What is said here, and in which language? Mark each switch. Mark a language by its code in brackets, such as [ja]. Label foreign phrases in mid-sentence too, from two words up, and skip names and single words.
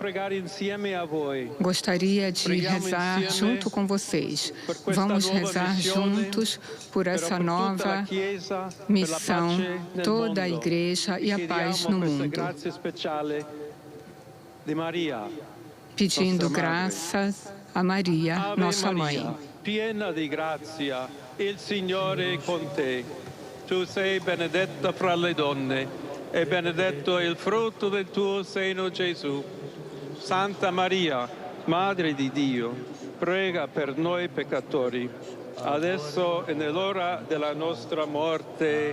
[pt] Gostaria de rezar junto com vocês. Vamos rezar juntos por essa nova missão, toda a Igreja e a paz no mundo. Pedindo graças a Maria, nossa mãe. [it] Piena di grazia, il Signore è con te. Tu sei benedetta fra le donne e benedetto è il frutto del tuo seno, Gesù. Santa Maria, Madre di Dio, prega per noi peccatori, adesso e nell'ora della nostra morte.